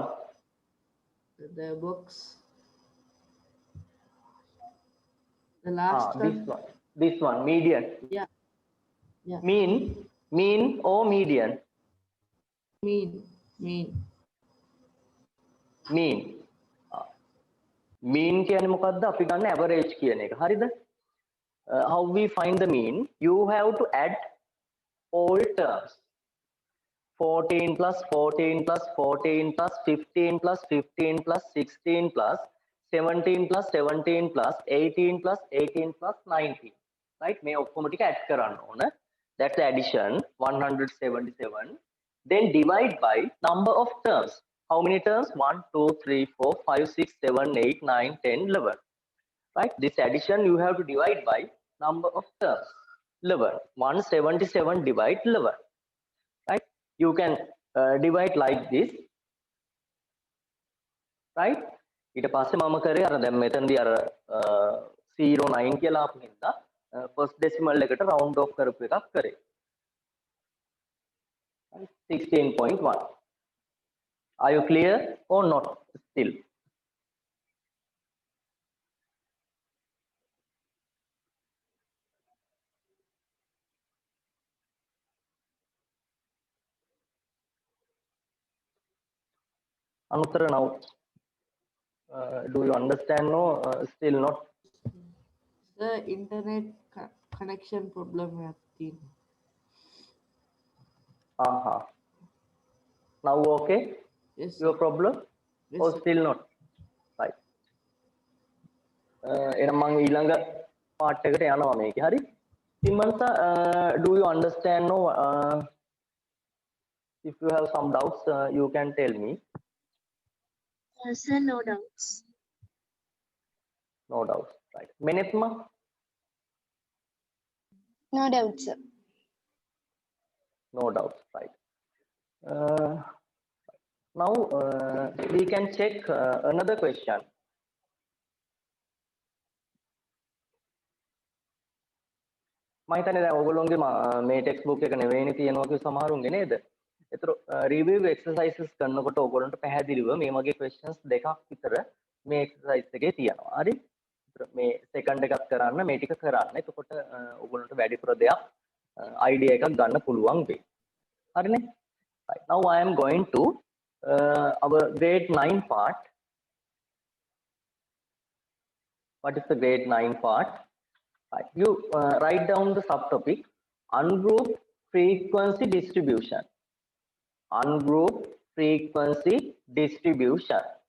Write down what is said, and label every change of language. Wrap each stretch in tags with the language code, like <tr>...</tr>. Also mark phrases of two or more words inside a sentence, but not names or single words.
<en>The box. The last This one. This one. Median. Yeah. Yeah. Mean or median? Mean.</en> <si>Mean. Mean කියන්නේ මොකද්ද? අපි ගන්න average කියන එක. හරිද?</si> <en>How we find the mean? You have to add all terms. 14 plus 14 plus 14 plus 15 plus 15 plus 16 plus 17 plus 17 plus 18 plus 18 plus 19.</en> <si>right? මේ ඔක්කොම ටික add කරන්න ඕන.</si> <en>That's the addition 177. Then divide by number of terms. How many terms? 1 2 3 4 5 6 7 8 9 10 11. Right? This addition you have to divide by number of terms. 11. 177 divide 11. Right? You can divide like this. Right?</en> <si>ඊට පස්සේ මම කරේ අර දැන් මෙතනදී අර 09 කියලා අපු හින්දා</si> <en>first decimal</en> <si>එකට</si> <en>round off</en> <si>කරපු එකක් කරේ.</si> <en>16.1. Are you clear or not still? Anuttara, now do you understand or still not? The internet connection problem happening. Now okay? Yes. Your problem? Yes, Or sir. still not? Right.</en> <si>එහෙනම් මම ඊළඟ part එකට යනවා මේකේ. හරි?</si> <en>Simansa, do you understand or if you have some doubts you can tell me. Sir, no doubts. No doubts. Right. Menetma? No doubts, sir. No doubts. Right. Now we can check another question.</en> <si>මම හිතන්නේ දැන් ඔයගොල්ලෝගේ මේ</si> <en>text book</en> <si>එක නෙවෙයිනේ තියෙනවා කිව්ව සමහරුන්ගේ නේද? ඒතර</si> <en>review exercises</en> <si>කරනකොට ඔයගොල්ලන්ට පැහැදිලිව මේ වගේ questions දෙකක් විතර මේ එක්සර්සයිස් එකේ තියෙනවා. හරි? ඒතර මේ සෙකන්ඩ් එකක් කරන්න මේ ටික කරන්න. එතකොට ඔයගොල්ලන්ට වැඩිපුර දෙයක් idea එකක් ගන්න පුළුවන් වෙයි. හරිනේ?</si> <en>Right. Now I am going to our grade 9 part. What is the grade 9 part? Right. You write down the subtopic ungrouped frequency distribution. Ungrouped frequency distribution.</en>